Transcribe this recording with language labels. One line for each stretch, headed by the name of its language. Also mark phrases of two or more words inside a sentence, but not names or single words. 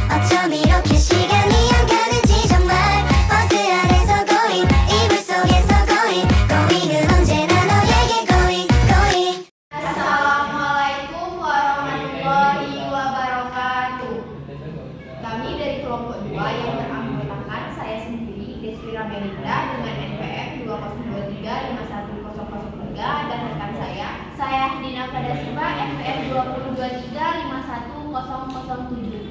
Korean: 어쩜 이렇게 시간이 안 가는지 정말 버스 안에서 고잉 이불 속에서 고잉 고잉은 언제나 너에게 고잉 고잉.
Arabic: السلام عليكم ورحمة الله وبركاته.
Indonesian: Kami dari kelompok 2 yang beranggotakan saya sendiri, Deswira Melinda dengan NPM 2023510003 dan rekan saya Dina Fadasiba NPM 2023510007.